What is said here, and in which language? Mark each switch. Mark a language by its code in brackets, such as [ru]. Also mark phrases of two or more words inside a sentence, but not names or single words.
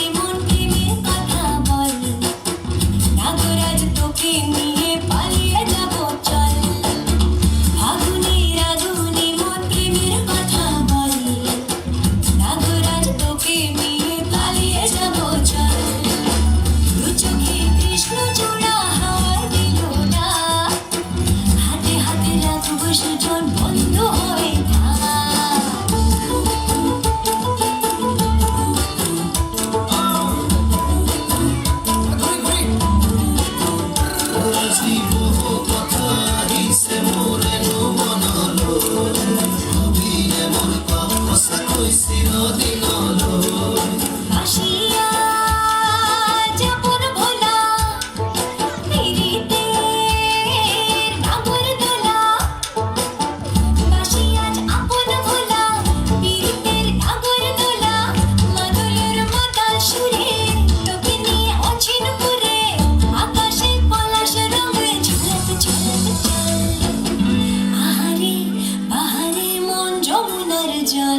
[bn] মন প্রেমের কথা বল নাগরাজ তোকে নিয়ে পালিয়ে যাব চল আগুনের আগুনে মন প্রেমের কথা বল নাগরাজ তোকে নিয়ে পালিয়ে যাব চল দু চোখে কৃষ্ণ চূড়া হাওয়ায় দিল না হাতে হাতে রাখব সুজন বন্ধ হয়ে না [as] জীব কথা আহিছে মোৰেনো মনলৈ ভাবিলে মোৰ পাপ সঁচাকৈ চিৰদিনলৈ [bn] আসিয়া যাপন ভোলা পিরিতে নাগর দোলা বাসিয়া আপন ভোলা পিরিতের নাগর দোলা মাদলের মাতা সুরে তোকে নিয়ে অচিন করে আকাশে পলাশ রঙে ঝলক ঝলক চল আহারে বাহারে মন যমুনার জল